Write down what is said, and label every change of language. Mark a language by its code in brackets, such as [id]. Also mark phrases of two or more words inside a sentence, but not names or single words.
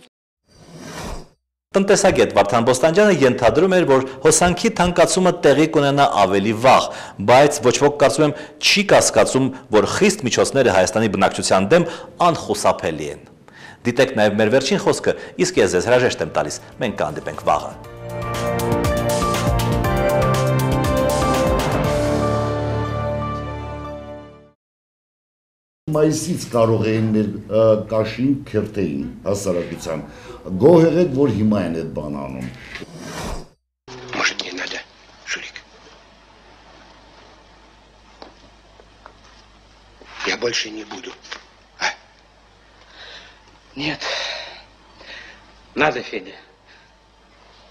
[hy] Տնտեսագետ Վարդան Բոստանջյանը ենթադրում էր, որ հոսանքի թանկացումը տեղի կունենա ավելի վաղ, բայց ոչ ոք կարծում եմ չի կասկածում, որ խիստ միջոցները Հայաստանի բնակչության դեմ անխուսափելի են։ Դիտեք նաև մեր վերջին խոսքը, իսկ ես ձեզ հրաժեշտ եմ տալիս, մենք կհանդիպենք վաղը։ Մայիսից կարող էին մեր կաշին քերթեին հասարակության։ Գոհ եղեք, որ հիմա են այդ բան անում։ [ru] Может, не надо, Шурик? Я больше не буду. А? Нет. Надо, Федя.